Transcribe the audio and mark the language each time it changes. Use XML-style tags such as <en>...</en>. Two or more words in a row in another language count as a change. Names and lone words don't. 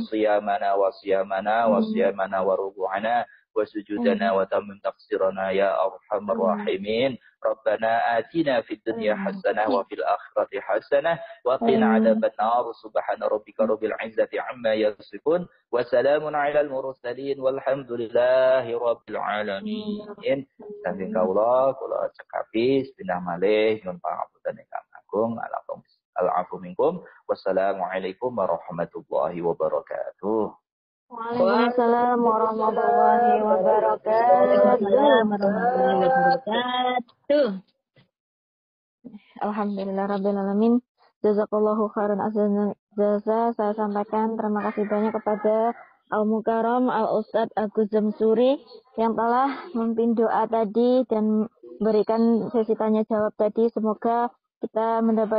<ar>وصيامنا وركوعنا وسجودنا وتمم تقصيرنا يا أرحم الراحمين ربنا آتنا في الدنيا حسنة وفي الآخرة حسنة وقنا عذاب النار سبحان ربك رب العزة عما يصفون وسلام على المرسلين والحمد لله رب العالمين.</ar> <jv>Saking kaula cekapi pindah malih nyuwun pangapunten ingkang agung</jv> <ar>العفو منكم. والسلام عليكم ورحمة الله وبركاته. وعليكم السلام ورحمة الله وبركاته. الحمد لله رب العالمين. جزاك الله خيرا عز جزا.</ar> <id>Saya sampaikan terima kasih banyak kepada</id> <ar>المكرم الأستاذ</ar> <id>Agus Zamsuri yang telah memimpin doa tadi dan memberikan sesi tanya jawab tadi. Semoga kita mendapat</id>